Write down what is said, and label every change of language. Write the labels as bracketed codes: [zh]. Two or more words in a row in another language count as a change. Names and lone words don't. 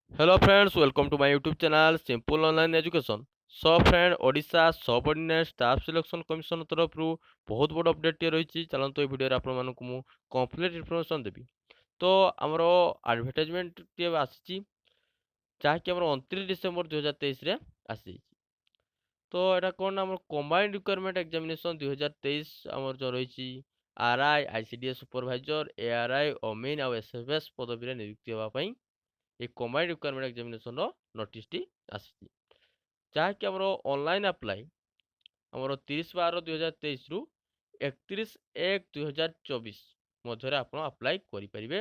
[en] Hello friends, welcome to my YouTube channel Simple Online Education. So friend, [or] ओडिशा सबऑर्डिनेट स्टाफ सिलेक्शन कमिशन तरफରୁ ବହୁତ ବଡ଼ ଅପଡେଟ୍ ଟିଏ ରହିଛି। ଚାଲନ୍ତୁ এই ଭିଡ଼ିଓରେ ଆପଣମାନଙ୍କୁ ମୁଁ [en] complete information [or] ଦେବି। ତ ଆମର ଆଡଭର୍ଟାଇଜମେଣ୍ଟ ଟିଏ ଆସିଛି, ଯାହାକି ଆମର 29 ଡିସେମ୍ବର 2023ରେ ଆସିଯାଇଛି। ତ ଏଇଟା କ'ଣ ନା ଆମର କମ୍ବାଇନ୍ଡ ରିକ୍ୱାରମେଣ୍ଟ ଏକ୍ଜାମିନେସନ୍ 2023 ଆମର ଯେଉଁ ରହିଛି ଆର୍ଆଇ, ଆଇସିଡିଏସ୍ ସୁପରଭାଇଜର, ଏଆର୍ଆଇ, ଅମିନ୍ ଆଉ ଏସ୍ଏଫ୍ଏସ୍ ପଦବୀରେ ନିଯୁକ୍ତି ହେବା ପାଇଁ এই কম্বাইন্ড রিক্ୱାରମେଣ୍ଟ ଏକ୍ଜାମିନେସନ୍ର ନୋଟିସ୍ଟି ଆସିଛି, ଯାହାକି ଆମର [en] online apply [or] ଆମର 30/12/2023ରୁ 31/1/2024 ମଧ୍ୟରେ ଆପଣ ଆପ୍ଲାଏ କରିପାରିବେ।